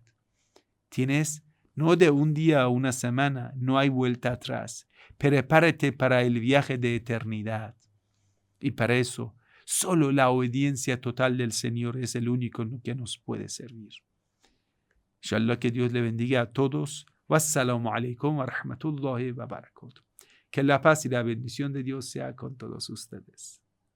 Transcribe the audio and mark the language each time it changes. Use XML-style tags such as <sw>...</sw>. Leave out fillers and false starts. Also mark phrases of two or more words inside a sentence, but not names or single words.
<es>Tienes, no de un día a una semana, no hay vuelta atrás. Prepárate para el viaje de eternidad. Y para eso, solo la obediencia total del Señor es el único que nos puede servir. Inshallah, que Dios le bendiga a todos.</es> <ar>والسلام عليكم ورحمة الله وبركاته.</ar> <es>Que la paz y la bendición de Dios sea con todos ustedes.</es>